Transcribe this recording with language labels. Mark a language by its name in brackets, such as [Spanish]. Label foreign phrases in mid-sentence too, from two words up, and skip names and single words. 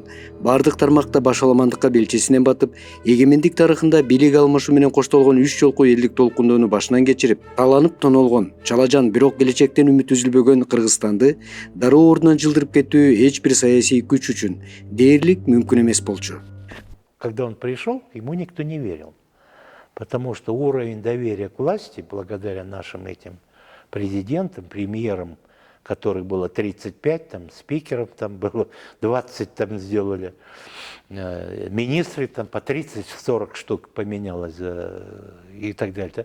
[Kyrgyz] Бардык тармакта башаламандыкка белчесинен батып, эгемендик тарыхында бийлик алмашуу менен коштолгон 3 жолку элдик толкундоону башынан кечирип, таланып тонолгон, чалажан, бирок келечектен үмүт үзүлбөгөн Кыргызстанды дароо ордунан жылдырып кетүү эч бир саясий күч үчүн дээрлик мүмкүн эмес болчу. [Russian] Когда он пришел, ему никто не верил, потому что уровень доверия к власти, благодаря нашим этим президентам, премьерам, которых было 35, там, спикеров там было 20, там сделали, министры там по 30-40 штук поменялось и так далее.